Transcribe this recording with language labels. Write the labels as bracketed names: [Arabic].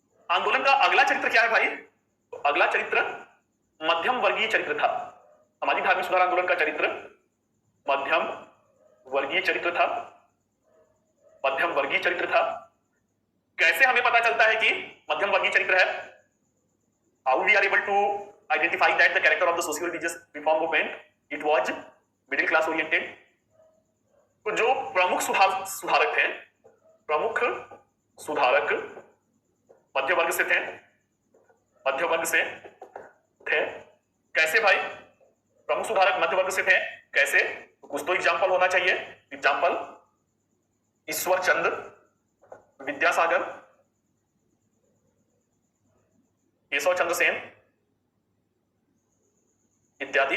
[Hindi] आंदोलन का अगला चरित्र क्या है भाई? तो अगला चरित्र मध्यम वर्गीय चरित्र था। सामाजिक धार्मिक सुधार आंदोलन का चरित्र मध्यम वर्गीय चरित्र था। मध्यम वर्गीय चरित्र था। कैसे हमें पता चलता है कि मध्यम वर्गीय चरित्र है? [English] How we are able to identify that the character of the socio-religious reform movement, it was middle class oriented. [Hindi] तो जो प्रमुख सुधारक थे, प्रमुख सुधारक मध्य वर्ग से थे, मध्य वर्ग से थे। कैसे भाई? प्रमुख सुधारक मध्य वर्ग से थे, कैसे? तो कुछ तो एग्जाम्पल होना चाहिए। एग्जाम्पल ईश्वर चंद्र, विद्यासागर, केशव चंद्र सेन इत्यादि।